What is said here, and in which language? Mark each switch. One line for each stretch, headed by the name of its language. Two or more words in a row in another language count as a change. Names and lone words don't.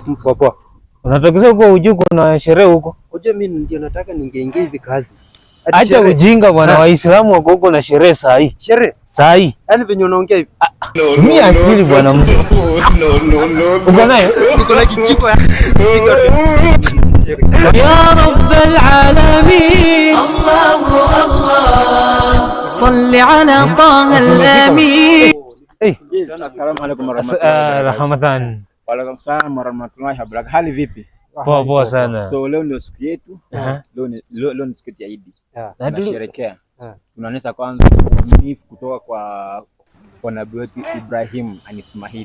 Swahili: Poa. Unatokea huko ujuko na sherehe huko? Unajua mimi ndio nataka ningeingia hivi kazi. Acha ujinga bwana, Waislamu wako huko na sherehe saa hii. Sherehe? Saa hii. Yaani venye unaongea hivi. Mimi akili bwana mzee. Uko nayo? Niko na kijiko ya.
Arabic: يا رب العالمين. الله الله. صل على طه الأمين. السلام عليكم ورحمة الله. وعليكم السلام ورحمة الله وبركاته.
Swahili: Hali vipi? Poa sana. So leo ndio siku yetu. Leo ni siku ya Eid. Tunasherehekea. Tunaonyesha kwanza uaminifu kutoka kwa nabii wetu Ibrahim and Ismail.